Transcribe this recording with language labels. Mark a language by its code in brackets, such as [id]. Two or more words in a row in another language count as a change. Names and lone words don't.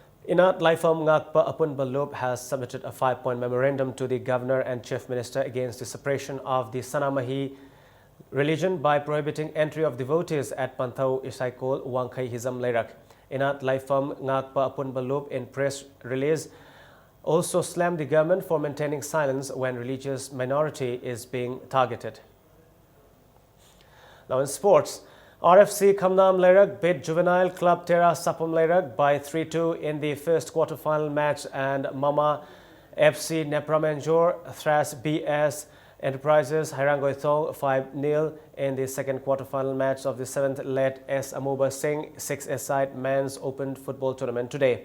[en] Inat Laifam Ngakpa Apun Balup has submitted a 5-point memorandum to the Governor and Chief Minister against the suppression of the Sanamahi religion by prohibiting entry of devotees at Panthau Isaikol Wangkai Hizam Leirak. Inat Laifam Ngakpa Apun Balup in press release also slammed the government for maintaining silence when religious minority is being targeted. Now in sports, RFC Khamnam Leirak beat Juvenile Club Tera Sapam Leirak by 3-2 in the first quarter-final match, and Mama FC Nepramenjor thrashed BS Enterprises Hairangoithong 5-0 in the second quarter-final match of the 7th-led S. Amuba Singh 6-a-side men's open football tournament today.